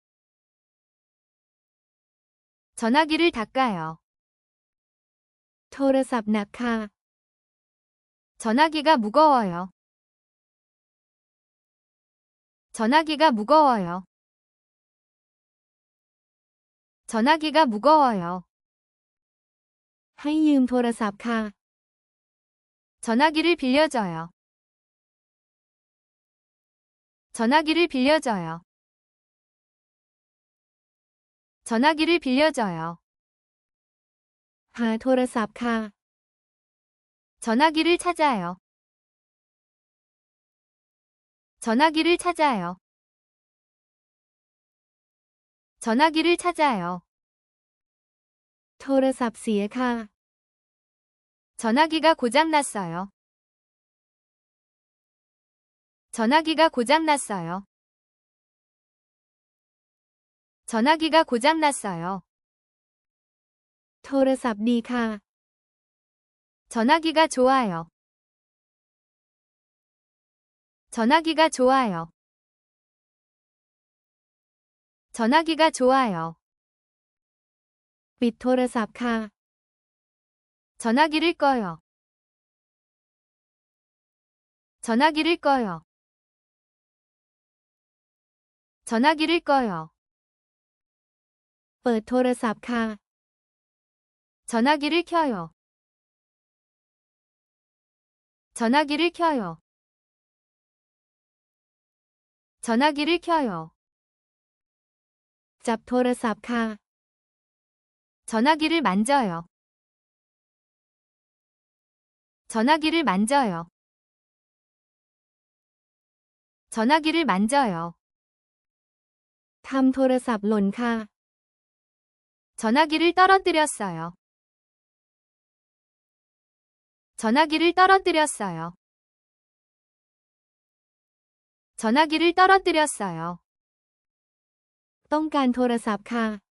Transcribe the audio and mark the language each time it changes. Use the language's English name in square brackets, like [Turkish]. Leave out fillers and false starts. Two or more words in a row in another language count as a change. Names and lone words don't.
[Korean] 전화기를 닦아요. [Thai] โทรศัพท์หนักค่ะ [Korean] 전화기가 무거워요. 전화기가 무거워요. 전화기가 무거워요. [Thai] ให้ยืมโทรศัพท์ค่ะ [Korean] 전화기를 빌려줘요. 전화기를 빌려줘요. 전화기를 빌려줘요. [Thai] หาโทรศัพท์ค่ะ [Korean] 전화기를 찾아요. 전화기를 찾아요. 전화기를 찾아요. [Thai] โทรศัพท์เสียค่ะ [Korean] 전화기가 고장났어요. 전화기가 고장났어요. 전화기가 고장났어요. [Thai] โทรศัพท์ดีค่ะ [Korean] 전화기가 좋아요. 전화기가 좋아요. 전화기가 좋아요. [Thai] ปิดโทรศัพท์ค่ะ [Korean] 전화기를 꺼요. 전화기를 꺼요. 전화기를 꺼요. [Thai] เปิดโทรศัพท์ค่ะ [Korean] 전화기를 켜요. 전화기를 켜요. 전화기를 켜요. [Thai] จับโทรศัพท์ค่ะ [Korean] 전화기를 만져요. 전화기를 만져요. 전화기를 만져요. [Thai] ทำโทรศัพท์หล่นค่ะ [Korean] 전화기를 떨어뜨렸어요. 전화기를 떨어뜨렸어요. 전화기를 떨어뜨렸어요. [Thai] ต้องการโทรศัพท์ค่ะ